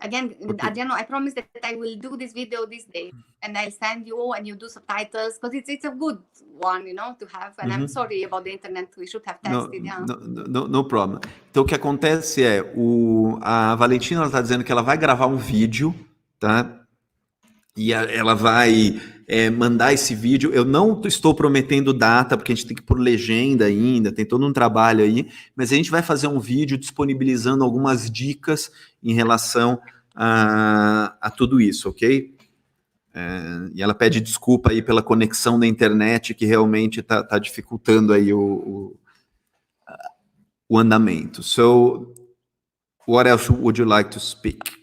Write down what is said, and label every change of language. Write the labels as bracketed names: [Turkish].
[English] Again, Adriano, I promise that I will do this video this day, and I'll send you, and you do subtitles, because it's a good one, to have. And I'm sorry about the internet. We should have tested. No problem. [Portuguese] Então, o que acontece a Valentina está dizendo que ela vai gravar um vídeo, tá? E ela vai mandar esse vídeo. Eu não estou prometendo data, porque a gente tem que pôr legenda ainda, tem todo um trabalho aí, mas a gente vai fazer um vídeo disponibilizando algumas dicas em relação a tudo isso, ok? E ela pede desculpa aí pela conexão da internet, que realmente está dificultando aí o andamento. [English] So, what else would you like to speak?